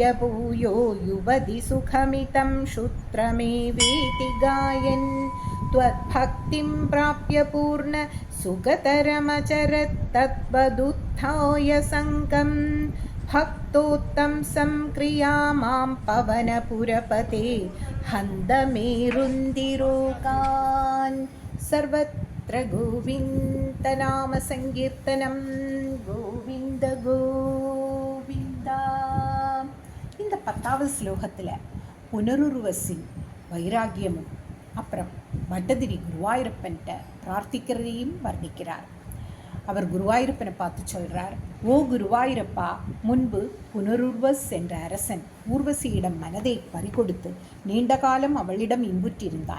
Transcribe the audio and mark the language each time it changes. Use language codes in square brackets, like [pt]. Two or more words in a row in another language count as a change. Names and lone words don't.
[sa] भूयो युवति सुखमितं श्रुत्रमेवेति गायन् त्वद्भक्तिं प्राप्य पूर्ण सुखतरमचरत् तद्वदुत्थाय सङ्गं भक्तोत्तंसं क्रियामां पवनपुरपते हन्दमेरुन्दिरोकान् सर्वत्र गोविन्दनामसङ्कीर्तनं கோவிந்த கோவிந்தா. [ta] இந்த 10வது ஸ்லோகத்தில் புனருருவசின் வைராகியமும் அப்புறம் பட்டதிரி குருவாயூரப்பன்கிட்ட பிரார்த்திக்கிறதையும் வர்ணிக்கிறார். அவர் குருவாயூரப்பனை பார்த்து சொல்கிறார், ஓ குருவாயூரப்பா, முன்பு புனருர்வஸ் என்ற அரசன் ஊர்வசியிடம் மனதை பறிகொடுத்து நீண்ட காலம் அவளிடம் இன்புற்றிருந்தான்.